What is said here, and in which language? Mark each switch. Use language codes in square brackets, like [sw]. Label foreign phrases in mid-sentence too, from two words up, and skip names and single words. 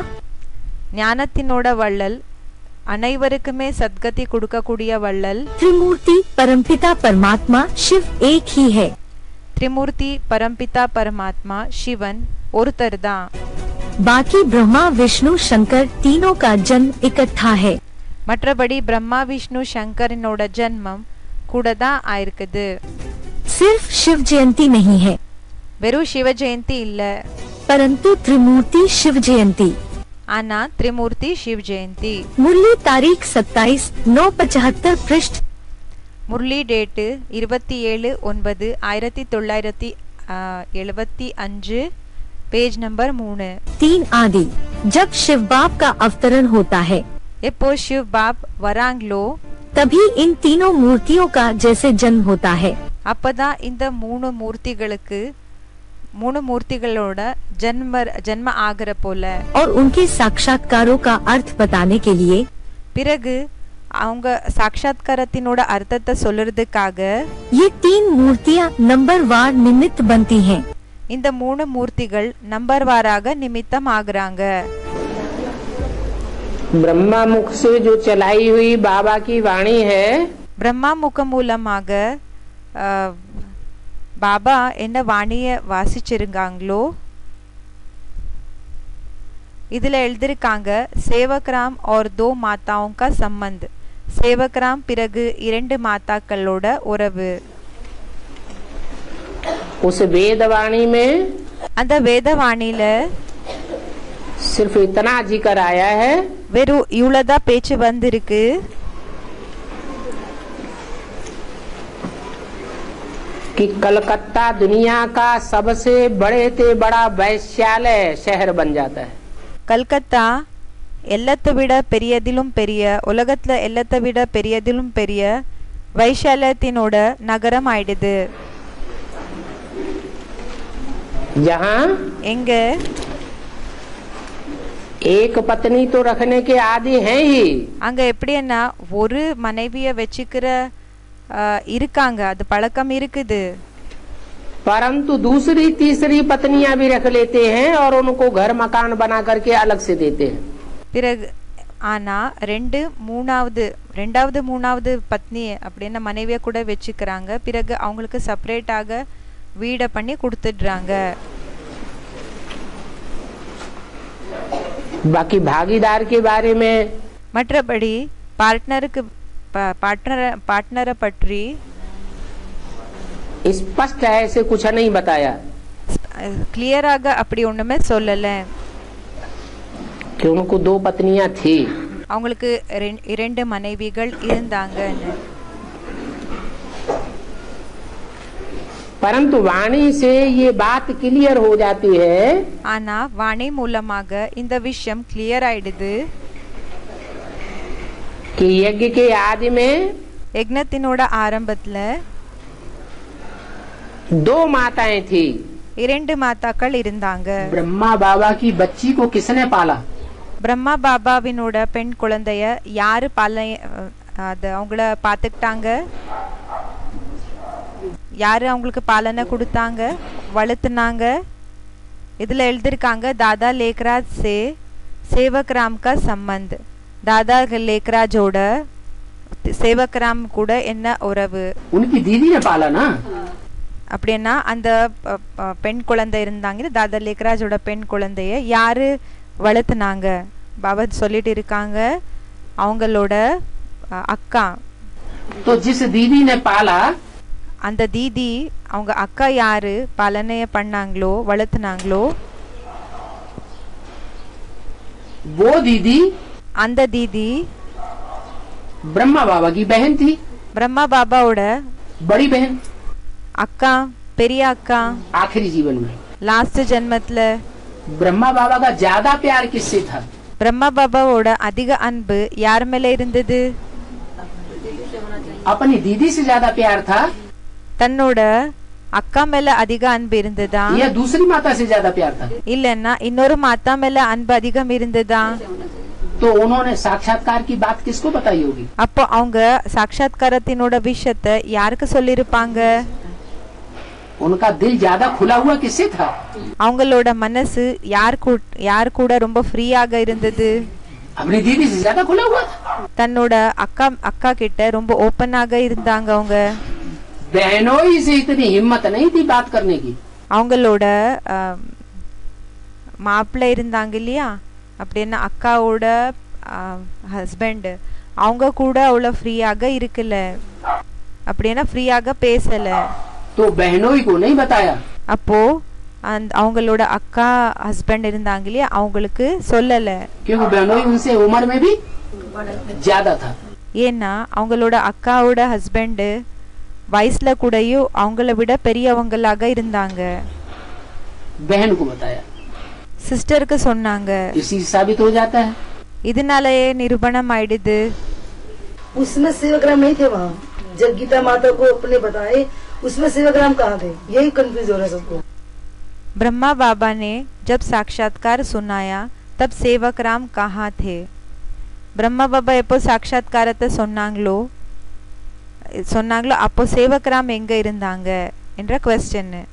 [ta] ஞானத்தினோட வள்ளல், அனைவருக்குமே சத்கதி கொடுக்கக்கூடிய வள்ளல், [hi] त्रिमूर्ति परमपिता परमात्मा शिव एक ही है। [ta] திரிமூர்த்தி பரம்பிதா பரமாத்மா சிவன் ஒருத்தர் தான். [hi] बाकी ब्रह्मा विष्णु शंकर तीनों का जन्म इकट्ठा है। [ta] மற்றபடி பிரம்மா விஷ்ணு சங்கரனோட ஜன்மம் கூட தான் ஆயிருக்குது. [hi] सिर्फ शिव जयंती नहीं है, [ta] வெறும் சிவ ஜெயந்தி இல்ல, [hi] परंतु त्रिमूर्ति शिव जयंती। [ta] ஆனா திரிமூர்த்தி சிவ ஜெயந்தி. [hi] मुरली तारीख 27/9/75 पृष्ठ, [ta] முரளி டேட்டு 27/9/1975, [hi] पेज नंबर 3. 3 आदि। जब शिव बाप का अवतरण होता है [ta] எப்போ [hi] शिव बाप [ta] வராங்களோ [hi] तभी इन तीनों मूर्तियों का जैसे जन्म होता है। [ta] அப்பதான் இந்த மூணு மூர்த்திகளோட ஜன்ம ஆகிற போல. [hi] और उनके साक्षात्कारों का अर्थ बताने के लिए [ta] பிறகு அவங்க சாட்சாத்காரத்தினோட அர்த்தத்தை சொல்றதுக்காக [hi] ये 3 मूर्तियाँ नंबर वार निमित्त बनती हैं। [ta] இந்த மூணு மூர்த்திகள் நம்பர் வாராக நிமித்தம் ஆகுறாங்க. [hi] ब्रह्मा मुख से जो चलाई हुई बाबा की वाणी है, [ta] பிரம்மா முகம் மூலமாக பாபா என்ன வாணிய வாசிச்சிருக்காங்களோ இதுல எழுதிருக்காங்க, சேவக்ராம் [hi] और 2 माताओं का संबंध. [ta] சேவக்ராம் பிறகு 2 மாதாக்களோட உறவு. [hi] उस वेदवाणी में [ta] அந்த வேதவாணியில [hi] सिर्फ इतना जिक्र आया है [ta] வெறும் இவ்வளவுதான் பேச்சு வந்திருக்கு. [hi] कि कलकत्ता दुनिया का सबसे बड़े से बड़ा वैश्यालय शहर बन जाता है। [ta] கல்கத்தா எல்லாத்தை விட பெரியதிலும் பெரிய, உலகத்துல எல்லாத்தை விட பெரியதிலும் பெரிய வைஷாலயத்தினோட நகரம் ஆயிடுது. [hi] जहाँ [ta] எங்க [hi] एक पत्नी तो रखने के आदि हैं ही, [ta] அங்க எப்படின்னா ஒரு மனைவிய வச்சுக்கிற இருக்காங்க, அது பழக்கம் இருக்குது. [hi] परंतु दूसरी तीसरी पत्नियां भी रख लेते हैं और उनको घर मकान बना करके अलग से देते हैं। [ta] பிறகு ஆனா ரெண்டாவது மூணாவது பத்னி அப்படின்னு மனைவிய கூட வச்சுக்கிறாங்க. பிறகு அவங்களுக்கு செப்பரேட்டாக வீட பண்ணி கொடுத்துடுறாங்க. [hi] बाकी भागीदार के बारे में [ta] மற்றபடி பார்ட்னரை பற்றி [hi] स्पष्ट ऐसे कुछ नहीं बताया [ta] கிளியராக அப்படி ஒண்ணுமே சொல்லல. [hi] कि उनको 2 पत्नियां थी, [ta] அவங்களுக்கு 2 மனைவிகள் இருந்தாங்கன்னு. [hi] परंतु वाणी से ये बात क्लियर हो जाती है [ta] ஆனா வாணி மூலமாக இந்த விஷயம் கிளியர் ஆயிடுது. [hi] कि यज्ञ के आदि में [ta] யக்ஞத்தினோட ஆரம்பத்துல [hi] 2 माताएं थी। [ta] 2 மாதாக்கள் இருந்தாங்க. [hi] ब्रह्मा बाबा की बच्ची को किसने पाला? [ta] பிரம்மா பாபாவினோட பெண் குழந்தைய யாரு அவங்கள பாத்துக்கிட்டாங்க? யாரு அவங்களுக்கு பாலனை கொடுத்தாங்க, வளர்த்துனாங்க? இதுல எழுதிருக்காங்க, [hi] दादा लेखराज से सेवकराम का संबंध. [ta] दादा लेखराजோட சேவக்ராம் கூட என்ன உறவு? [hi] उनकी दीदी ने पाला ना। [ta] அப்படின்னா அந்த பெண் குழந்தை இருந்தாங்க, दादा लेखराजோட பெண் குழந்தைய யாரு வளர்த்துனாங்க? பாபா சொல்லிட்டு இருக்காங்க, அவங்களோட அக்கா. [hi] तो जिस दीदी ने पाला, [ta] அந்த தீதி அவங்க அக்கா யாரு பாலனைய பண்ணாங்களோ வளர்த்துனாங்களோ [hi] वो दीदी [ta] அந்த தீதி [hi] ब्रह्मा बाबा की बहन थी, [ta] பிரம்மா பாபாவோட [hi] बड़ी बहन। [ta] அக்கா, பெரிய அக்கா. [hi] आखिरी जीवन में [ta] லாஸ்ட் ஜென்மத்துல [hi] ब्रह्मा बाबा का ज्यादा प्यार किससे था? [ta] பிரம்மா பாபாவோட அதிக அன்பு யார் மேல இருந்தது? [hi] अपनी दीदी से ज्यादा प्यार था [ta] தன்னோட அக்கா மேல அதிக அன்பு இருந்ததா, [hi] या दूसरी माता से ज्यादा प्यार था? [ta] இல்லன்னா இன்னொரு மாதா மேல அன்பு அதிகம் இருந்ததா? [hi] तो उन्होंने साक्षात्कार की बात किसको बताई होगी? [ta] அப்போ அவங்க சாட்சாத்காரத்தினோட விஷயத்தை யாருக்கு சொல்லிருப்பாங்க? [hi] उनका दिल ज्यादा खुला हुआ किससे था? [ta] அவங்களோட மனசு யார் கூட ரொம்ப ஃப்ரீயாக இருந்தது? [hi] अपनी दीदी से ज्यादा खुला हुआ था। [ta] தன்னோட அக்கா கிட்ட ரொம்ப ஓப்பனாக இருந்தாங்க அவங்க. [hi] बहनोई से इतनी हिम्मत नहीं थी बात करने की। [ta] அவங்களோட மாப்பிள்ளை இருந்தாங்க இல்லையா, அப்படின்னா அக்காவோட ஹஸ்பண்ட், அவங்க கூட அவ்வளோ ஃப்ரீயாக இருக்கல, அப்படின்னா ஃப்ரீயாக பேசல. [hi] तो बहनोई को नहीं बताया। [ta] அப்போ அவங்களோட அக்கா ஹஸ்பண்ட் இருந்தாங்க இல்லையா, அவங்களுக்கு சொல்லல. [hi] क्योंकि बहनोई उनसे उम्र में भी ज्यादा था। [ta] ஏன்னா அவங்களோட அக்காவோட ஹஸ்பண்ட் வயசுல கூடயும் அவங்கள விட பெரியவங்களாக இருந்தாங்க. [hi] बहन को बताया। [ta] சிஸ்டருக்கு சொன்னாங்க. [hi] इसी से साबित हो जाता है। [ta] இதனாலயே நிரூபணம் ஆயிடுது. [hi] उसमें सेवाग्राम नहीं थे वहाँ, जब गीता माता को अपने बताए उसमें सेवाग्राम कहाँ थे, यही कंफ्यूज हो रहा है सबको। ब्रह्मा बाबा ने जब साक्षात्कार सुनाया तब सेवक राम कहाँ थे? [ta] பிரம்மா பாபா எப்போ சாட்சாத்காரத்தை சொன்னாங்களோ அப்போ சேவக் ராம் எங்க இருந்தாங்க என்ற क्वेश्चन.